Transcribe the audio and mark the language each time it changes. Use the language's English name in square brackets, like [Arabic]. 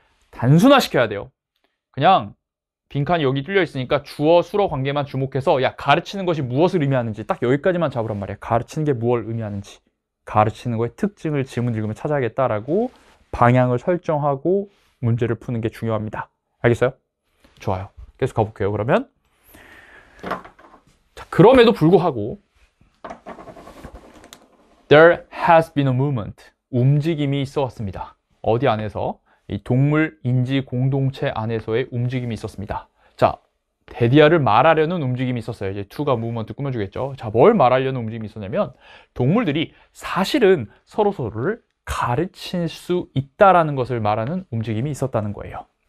[Korean] 단순화시켜야 돼요. 그냥 빈칸이 여기 뚫려 있으니까 주어, 수어 관계만 주목해서 야, 가르치는 것이 무엇을 의미하는지 딱 여기까지만 잡으란 말이야. 가르치는 게 무엇을 의미하는지, 가르치는 거의 특징을 지문 읽으면 찾아야겠다라고 방향을 설정하고 문제를 푸는 게 중요합니다. 알겠어요? 좋아요. 계속 가볼게요. 그러면 자, 그럼에도 불구하고 [English] There has been a movement. [Korean] 움직임이 있어 왔습니다. 어디 안에서? 이 동물 인지 공동체 안에서의 움직임이 있었습니다. 자, 데디아를 말하려는 움직임이 있었어요. 이제 to가 무브먼트 꾸며주겠죠. 자, 뭘 말하려는 움직임이 있었냐면 동물들이 사실은 서로서로를 가르칠 수 있다라는 것을 말하는 움직임이 있었다는 거예요.